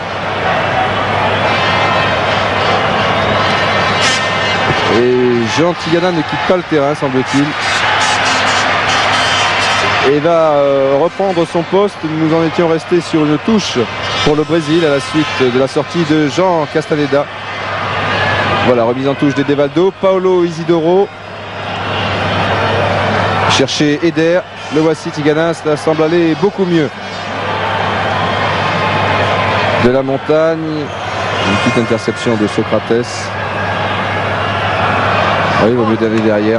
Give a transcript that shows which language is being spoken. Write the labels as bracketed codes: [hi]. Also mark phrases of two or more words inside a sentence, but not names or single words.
[fr] Et Jean Tigana ne quitte pas le terrain, semble-t-il. Et va reprendre son poste. Nous en étions restés sur une touche pour le Brésil à la suite de la sortie de Jean Castaneda. Voilà, remise en touche d'Edevaldo. Paulo Isidoro. Chercher Eder. Le voici, Tigana. Cela semble aller beaucoup mieux. De la montagne. Une petite interception de Socrates. Oui, il vaut mieux d'aller derrière.